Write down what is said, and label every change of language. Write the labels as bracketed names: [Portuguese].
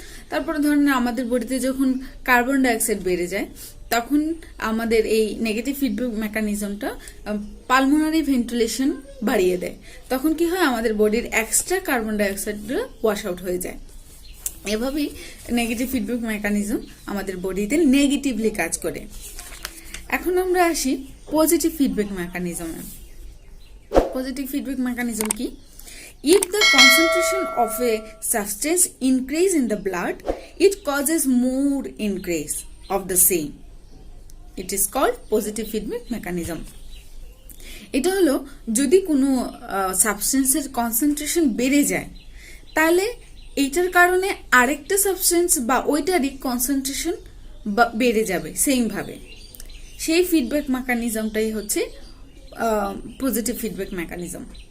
[Bangla] তারপরে ধরেন আমাদের বডিতে যখন কার্বন ডাইঅক্সাইড বেড়ে যায় তখন আমাদের এই নেগেটিভ ফিডব্যাক মেকানিজমটা পালমোনারি ভেন্টিলেশন বাড়িয়ে দেয়। তখন কি হয়, আমাদের বডির এক্সট্রা কার্বন ডাইঅক্সাইডটা ওয়াশ আউট হয়ে যায়। এভাবেই নেগেটিভ ফিডব্যাক মেকানিজম আমাদের বডিতে নেগেটিভলি কাজ করে। এখন আমরা আসি positive feedback মেকানিজমে। Positive feedback mechanism কি? [English] If the concentration of a substance increase in the blood, it causes more increase of the same. It is called positive feedback mechanism. [Bangla] এটা হলো যদি কোনো সাবস্টেন্সের কনসেন্ট্রেশন বেড়ে যায় তাহলে এইটার কারণে আরেকটা সাবস্টেন্স বা ওইটারই কনসেন্ট্রেশন বেড়ে যাবে সেম ভাবে। সেই ফিডব্যাক মেকানিজমটাই হচ্ছে পজিটিভ ফিডব্যাক মেকানিজম।